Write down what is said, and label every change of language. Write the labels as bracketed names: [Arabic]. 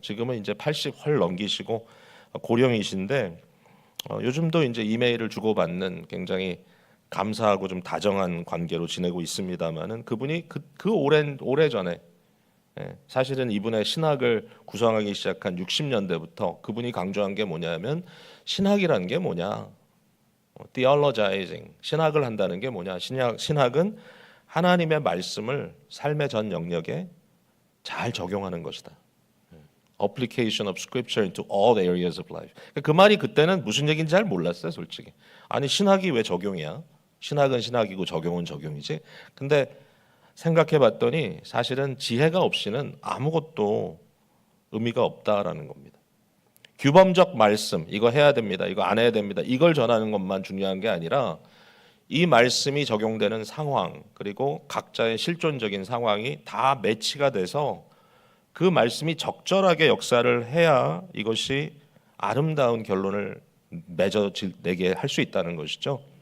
[Korean] 지금은 이제 80 헐 넘기시고 고령이신데 요즘도 이제 이메일을 주고받는 굉장히 감사하고 좀 다정한 관계로 지내고 있습니다만은 그분이 그 오래 전에 사실은 이분의 신학을 구성하기 시작한 60년대부터 그분이 강조한 게 뭐냐면 신학이라는 게 뭐냐, theologizing, 신학을 한다는 게 뭐냐, 신학은 하나님의 말씀을 삶의 전 영역에 잘 적용하는 것이다. [English] Application of Scripture into all areas of life. [Korean] 그 말이 그때는 무슨 얘기인지 잘 몰랐어요, 솔직히. 아니 신학이 왜 적용이야? 신학은 신학이고 적용은 적용이지. 근데 생각해봤더니 사실은 지혜가 없이는 아무것도 의미가 없다라는 겁니다. 규범적 말씀, 이거 해야 됩니다, 이거 안 해야 됩니다, 이걸 전하는 것만 중요한 게 아니라 이 말씀이 적용되는 상황, 그리고 각자의 실존적인 상황이 다 매치가 돼서 그 말씀이 적절하게 역사를 해야 이것이 아름다운 결론을 맺어내게 할 수 있다는 것이죠.